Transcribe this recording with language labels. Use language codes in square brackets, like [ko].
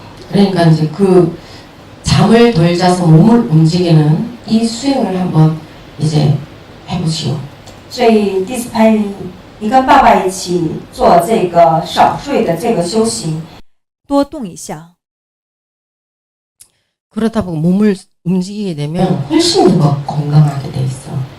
[ko] 그러니까 이제 그 잠을 덜 자서 몸을 움직이는 이 수행을 한번 이제 해보시오. [zh] 所以第四拍，你跟爸爸一起做这个少睡的这个修行，多动一下。 [ko] 그러다 보고 몸을 움직이게 되면 훨씬 더 건강하게 돼 있어.